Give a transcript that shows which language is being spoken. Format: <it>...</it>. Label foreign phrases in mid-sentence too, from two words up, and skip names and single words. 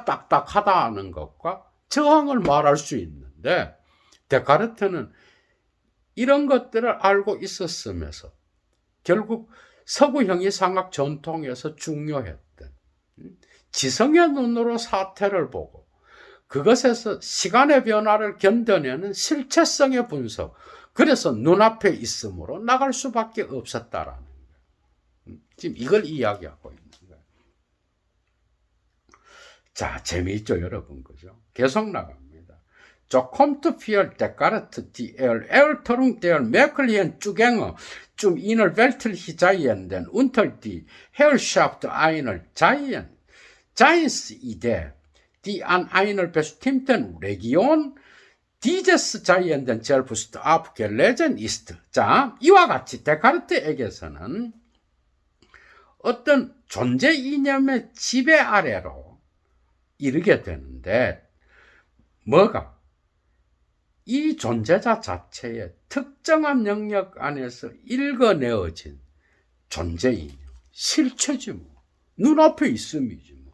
<ko>딱딱하다는 것과 저항을 말할 수 있는데, 데카르트는 이런 것들을 알고 있었으면서 결국 서구 형이상학 전통에서 중요했던 지성의 눈으로 사태를 보고 그것에서 시간의 변화를 견뎌내는 실체성의 분석, 그래서 눈앞에 있으므로 나갈 수밖에 없었다라는 거예요. 지금 이걸 이야기하고 있는 거예요. 자, 재미있죠, 여러분, 그죠? 계속 나갑니다.</ko> <de>So kommt für Descartes die Erörterung der möglichen Zugänge zum Innerweltlichen unter die Herrschaft einer Science-Idee, die an einer bestimmten Region dieses Seienden selbst abgelesen ist.</de> <ko>자, 이와 같이 데카르트에게서는 어떤 존재 이념의 지배 아래로 이르게 되는데, 뭐가? 이 존재자 자체의 특정한 영역 안에서 읽어내어진 존재 이념, 실체지 뭐, 눈앞에 있음이지 뭐.</ko>